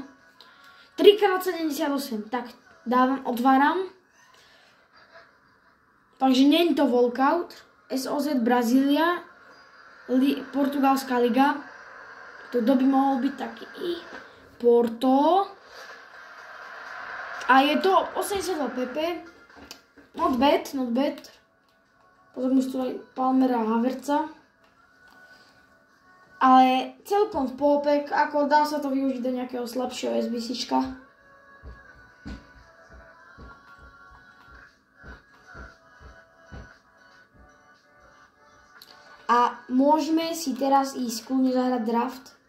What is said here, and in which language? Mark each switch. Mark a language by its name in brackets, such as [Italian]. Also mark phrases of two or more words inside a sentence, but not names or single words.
[Slovak] 3x78. Tak, otváram. Takže nie je to walkout. SOZ Brazília. Portugalská liga. To by mohol byť taký Porto. A je to 82 PP. [English] Not bad. [Slovak] Potom už tu aj Palmera a Havertza. Ale celkom v pohopek, ako dá sa to využiť do nejakého slabšieho SBCčka. A môžeme si teraz ísť kľudne zahrať draft.